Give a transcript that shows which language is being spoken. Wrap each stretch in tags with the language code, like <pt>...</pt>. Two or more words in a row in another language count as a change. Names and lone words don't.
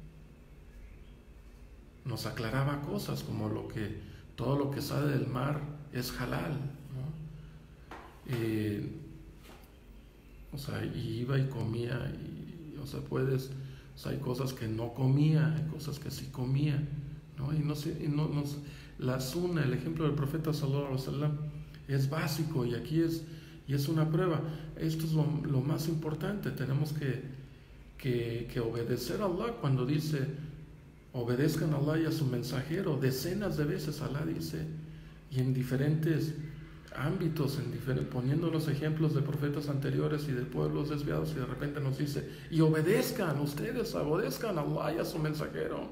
<es>Nos aclaraba cosas como todo lo que sale del mar es halal, ¿no? O sea, y iba y comía, o sea, hay cosas que no comía, hay cosas que sí comía, ¿no? La sunna, el ejemplo del profeta</es> <ar>صلى الله عليه وسلم,</ar> <es>es básico, y aquí es una prueba. Esto es lo más importante. Tenemos que obedecer a Allah cuando dice obedezcan a Allah y a su mensajero. Decenas de veces Allah dice, y en diferentes ámbitos, poniendo los ejemplos de profetas anteriores y de pueblos desviados, y de repente nos dice, y obedezcan a Allah y a su mensajero.</es>